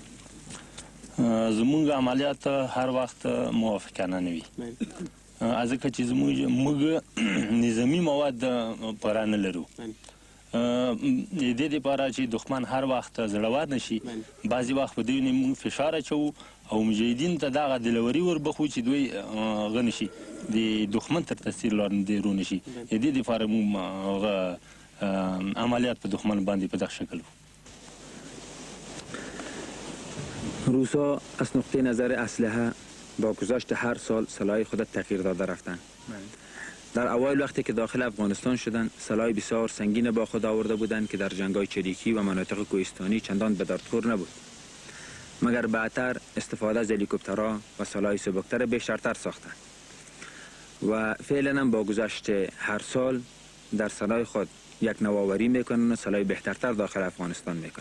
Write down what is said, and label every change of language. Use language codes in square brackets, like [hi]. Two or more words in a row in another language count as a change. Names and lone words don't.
[ps] زمونږ عملیات هر وخت موافقانه نه وي ځکه چې موږ نظامي مواد پوره نه لرو د دې دپاره چې دښمن هر وخت زړور نه شي بعضې وخت په دوی نه موږ فشار اچوو او مجاهدینو ته دغه دلوري وربخو چې دوی هغه نه شي د دښمن تر تاثیر لاندې رو نه شي د دې دپاره موږ عملیات په دښمن باندې په دغه شکل وو. [fa] روسا از نقطه نظر اسلحه با گذشت هر سال سلاح خود تغییر داده رفتند. در اوایل وقتی که داخل افغانستان شدند سلاح بسیار سنگین با خود آورده بودند که در جنگ‌های چریکی و مناطق کوهستانی چندان به دردخور نبود، مگر بعدتر استفاده از هلیکوپترها و سلاح سبکتر بیشتر ساختند و فعلا هم با گذشت هر سال در سلاح خود یک نوآوری میکنند و سلاح بهترتر داخل افغانستان میکنند.